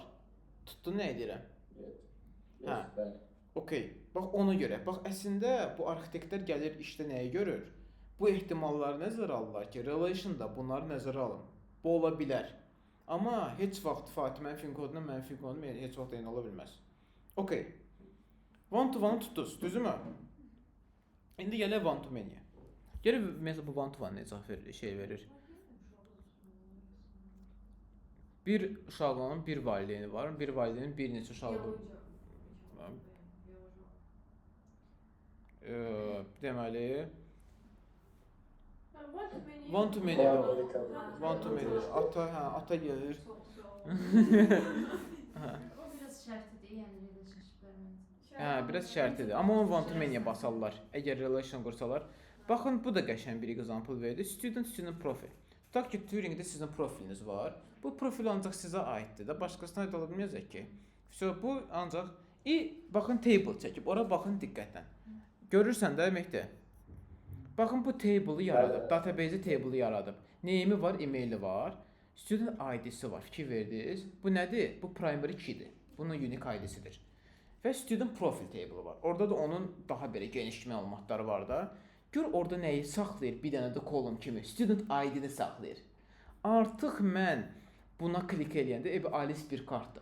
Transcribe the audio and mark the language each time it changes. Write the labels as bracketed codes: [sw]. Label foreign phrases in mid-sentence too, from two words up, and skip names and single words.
[az] Tutdun nə edirəm? Hə. Okay. Bax ona görə. Bax əslində bu arxitektlər gəlir işdə nəyi görür? Bu ehtimalları nəzərə alırlar ki, relation-da bunları nəzərə alın. Bu ola bilər. Amma heç vaxt Fatimənin koduna mənim kodum heç vaxt eyni ola bilməz. Okay. [en] One-to-one [az] tutdunuz, düzümü? İndi gələk [en] one-to-many-yə. [az] Gələk məsələn bu [en] one-to-one [az] necə şey verir? Bir uşağının bir valideyni var, bir valideynin bir neçə uşağı var. Deməli [en] one to many [az] ata gəlir. O biraz şərtidir, yəni relationshiplərin. Hə, biraz şərtidir. Amma onu [en] one to many-yə [az] basarlar. Əgər relation qursalar. Baxın, bu da qəşəng bir example verdi. Student profil. Tutaq ki, Turingdə sizin profiliniz var. Bu profil ancaq sizə aiddir də, başqasına aid ola bilməyəcək ki. Bu ancaq baxın table çəkib. Ora baxın diqqətlə. Görürsən də deməkdir. Baxın bu table-ı yaradıb, [en] database table-ı [az] yaradıb. Name-i var, email-i var, [en] student ID-si [az] var. Fikir verdiniz? Bu nədir? Bu [en] primary key-dir. [az] Bunun [en] unique ID-sidir. [az] Və [en] student profile table [az] var. Orada da onun daha belə geniş məlumatları var da. Gör orada nəyi saxlayır? Bir dənə də column kimi [en] student ID-ni [az] saxlayır. Artıq mən buna klik eləyəndə, Alice bir kartdır.